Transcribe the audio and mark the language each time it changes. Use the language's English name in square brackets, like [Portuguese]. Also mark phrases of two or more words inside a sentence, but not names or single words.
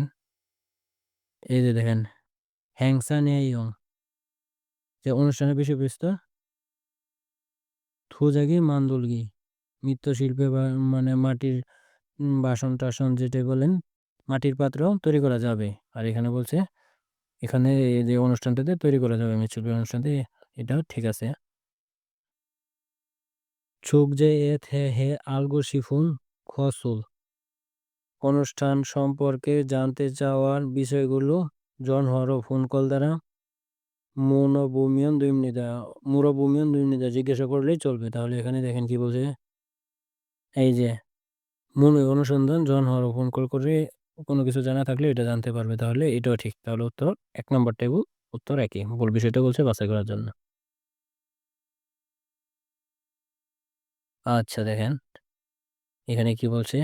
[Bangla] এই যে দেখেন হ্যাংসানেইয়ং যে অনুষ্ঠানের বিষয়বস্তু [Korean] 도자기 만들기 [Bangla] মৃৎশিল্পে বা মানে মাটির বাসন-টাসন যেটা বলেন মাটির পাত্র তৈরি করা যাবে। আর এখানে বলছে এখানে এই যে অনুষ্ঠানটাতে তৈরি করা যাবে মৃৎশিল্পের অনুষ্ঠানটি এটাও ঠিক আছে। [Korean] 축제 에 대해 알고 싶은 것을 [Bangla] অনুষ্ঠান সম্পর্কে জানতে চাওয়ার বিষয়গুলো 전화로 ফোন কল দ্বারা [Korean] 물어보면 됩니다 [Bangla] জিজ্ঞাসা করলেই চলবে। তাহলে এখানে দেখেন কি বলছে এই যে অনুসন্ধান 전화로 ফোন কল করে কোনো কিছু জানা থাকলে এটা জানতে পারবে। তাহলে এটাও ঠিক। তাহলে উত্তর ১ নাম্বারটাই উত্তর একই। ভুল বিষয়টা বলছে বাছাই করার জন্য। আচ্ছা দেখেন এখানে কি বলছে?